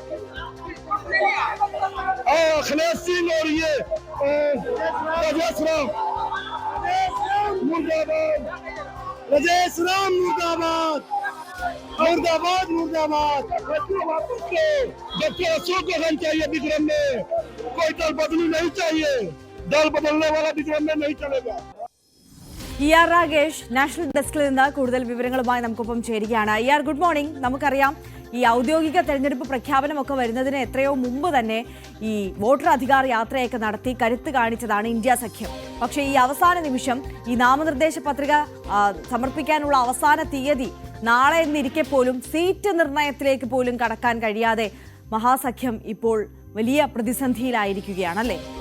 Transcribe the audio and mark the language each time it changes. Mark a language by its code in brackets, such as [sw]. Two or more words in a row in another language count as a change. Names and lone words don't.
[hi] अखिलेश सिंह और ये राजेश राम मुर्दाबाद, राजेश राम मुर्दाबाद, मुर्दाबाद मुर्दाबाद। डॉक्टर अशोक गहलोत चाहिए विक्रम में, कोई दल बदली नहीं चाहिए, दल बदलने वाला विक्रम में नहीं चलेगा। [ml] രാഗേഷ് നാഷണൽ ഡെസ്കിൽ നിന്ന് കൂടുതൽ വിവരങ്ങളുമായി നമുക്കൊപ്പം ചേരുകയാണ്. [en] good morning. [ml] നമുക്കറിയാം ഈ ഔദ്യോഗിക തെരഞ്ഞെടുപ്പ് പ്രഖ്യാപനമൊക്കെ വരുന്നതിന് എത്രയോ മുമ്പ് തന്നെ ഈ വോട്ടർ അധികാർ യാത്രയൊക്കെ നടത്തി കരുത്ത് കാണിച്ചതാണ് ഇന്ത്യ സഖ്യം. പക്ഷേ ഈ അവസാന നിമിഷം ഈ നാമനിർദ്ദേശ പത്രിക സമർപ്പിക്കാനുള്ള അവസാന തീയതി നാളെ എന്നിരിക്കെ പോലും സീറ്റ് നിർണയത്തിലേക്ക് പോലും കടക്കാൻ കഴിയാതെ മഹാസഖ്യം ഇപ്പോൾ വലിയ പ്രതിസന്ധിയിലായിരിക്കുകയാണല്ലേ?